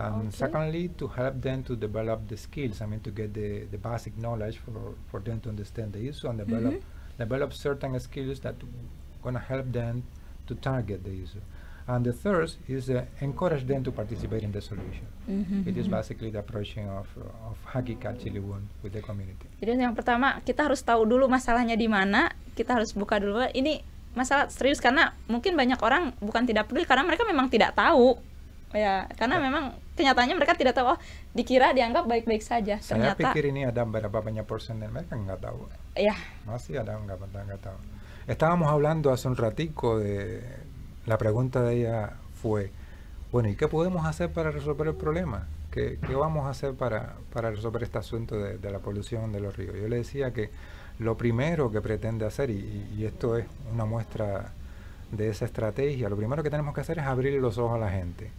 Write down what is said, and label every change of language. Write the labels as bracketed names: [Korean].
[English] Secondly, to help them to develop the skills, I mean, to get the basic knowledge for them to understand the issue and develop certain skills that gonna help them to target the issue. And the third is encourage them to participate in the solution. It is basically the approaching of Hakikat Ciliwung with the community. [Indonesian] Jadi yang pertama kita harus tahu dulu masalahnya di mana, kita harus buka dulu ini masalah serius karena mungkin banyak orang bukan tidak peduli karena mereka memang tidak tahu. Ya, karena memang kenyataannya mereka tidak tahu. Oh, dikira dianggap baik-baik saja. Saya Ternyata pikir ini ada berapa banyak persen dan mereka nggak tahu. Ya. Masih ada nggak tahu. [Spanish] Estábamos hablando hace un ratico de la pregunta de ella fue, bueno, ¿y qué podemos hacer para resolver el problema? ¿Qué vamos a hacer para resolver este asunto de la polución de los ríos? Yo le decía que lo primero que pretende hacer, y esto es una muestra de esa estrategia, lo primero que tenemos que hacer es abrir los ojos a la gente.